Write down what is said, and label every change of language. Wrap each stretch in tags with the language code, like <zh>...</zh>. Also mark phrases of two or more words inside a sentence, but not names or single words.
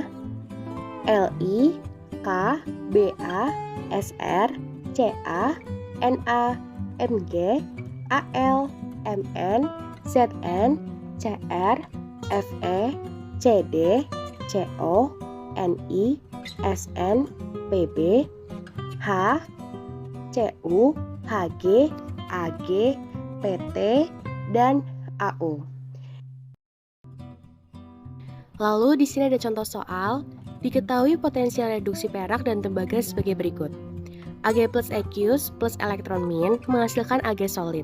<id>Li, K, Ba, Sr, Ca, Na, Mg, Al, Mn, Zn, Cr, Fe, Cd, Co, Ni, Sn, Pb, H, Cu, Hg, Ag, Pt, dan Au. Lalu di sini ada contoh soal. Diketahui potensial reduksi perak dan tembaga sebagai berikut. Ag</id> <en>plus aqueous plus</en> <id>elektron min menghasilkan Ag solid.</id>